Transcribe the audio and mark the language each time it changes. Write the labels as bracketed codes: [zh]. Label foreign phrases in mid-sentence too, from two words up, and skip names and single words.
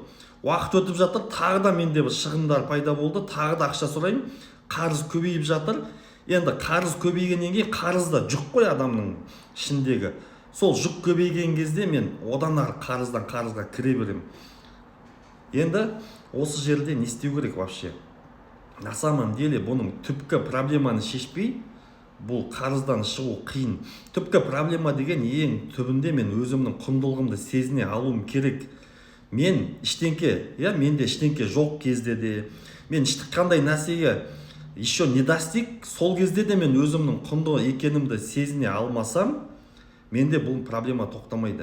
[kk] Уақыт өтіп жатыр, тағы да менде бір шығындар пайда болды, тағы да ақша сұраймын. Қарыз көбейіп жатыр. Енді қарыз көбейгеннен кейін қарызда жүк қой адамның ішіндегі. Сол жүк көбейген кезде мен одан ары қарыздан қарызға кіре беремін. Енді осы жерде не істеу керек вообще? [ru] На самом деле [kk] бұның түпкі проблеманы шешпей, бұл қарыздан шығу қиын. Түпкі проблема деген ең түбінде мен өзімнің құндылығымды сезіне алуым керек. Мен менде ештеңке жоқ кезде де, мен қандай нәрсеге [ru] еще не достиг, [kk] сол кезде де мен өзімнің құнды екенімді сезіне алмасам, менде бұл проблема тоқтамайды.